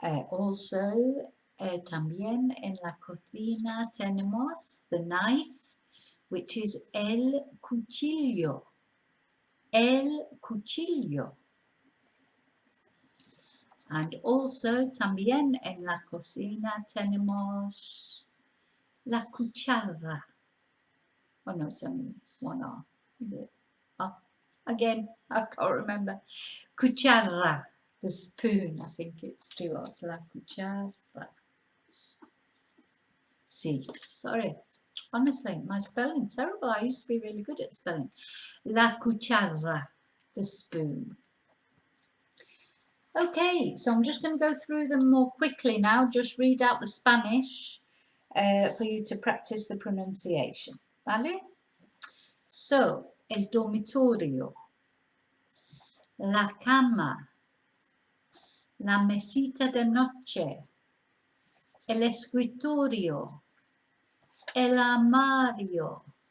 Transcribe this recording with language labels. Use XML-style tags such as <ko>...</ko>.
<es>Also, también en la cocina tenemos</es> <en>the knife, which is</en> <es>el cuchillo. El cuchillo.</es> <en>And also</en> <es>también en la cocina tenemos la cuchara.</es> <en>Oh no, it's only one R, is it? Oh, again, I can't remember. Cuchara, the spoon, I think it's two R's. La cuchara. See, sorry. Honestly, my spelling's terrible. I used to be really good at spelling. La cuchara, the spoon. Okay, so I'm just going to go through them more quickly now. Just read out the Spanish for you to practice the pronunciation.</en> <es>¿Vale? So, el dormitorio, la cama, la mesita de noche, el escritorio, el armario,</es>